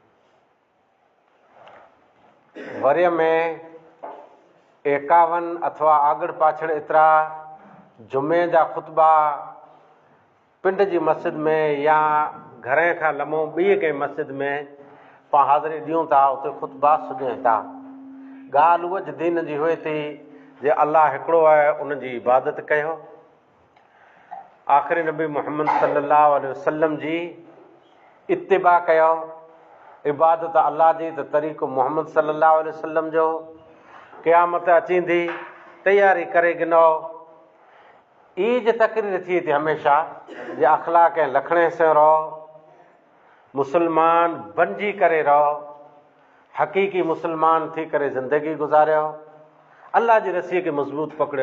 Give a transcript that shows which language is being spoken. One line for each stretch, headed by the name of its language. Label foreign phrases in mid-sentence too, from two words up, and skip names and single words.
Sindhi: वरीअ में 51 अथवा आगड़ पाछड़ एतिरा जुमे जा ख़ुतबा पिंड जी मस्जिद में या घरे खां लम्हो ॿी कंहिं मस्जिद में पाण हाज़िरी ॾियूं था उते ख़ुतबा सुञनि था। ॻाल्हि उहा दीन जी हुए थी जे अल्लाह हिकिड़ो आहे उनजी इबादत कयो। आख़िरी नबी मुहम्मद
Arabic: صلى الله عليه وسلم
Sindhi: जी इत्तिबा कयो। इबादत अल्लाह जी त तरीक़ो मुहम्मद
Arabic: صلى الله عليه وسلم
Sindhi: जो क़यामत अचींदी तयारी करे गिनो। ईज तकरीर थी हमेशा जे अख़लाक ऐं लखणे से रहो मुसलमान बणिजी करे रहो हक़ीक़ी मुसलमान थी करे ज़िंदगी गुज़ारियो अल्लाह जी रसीअ खे मज़बूत पकड़ियो।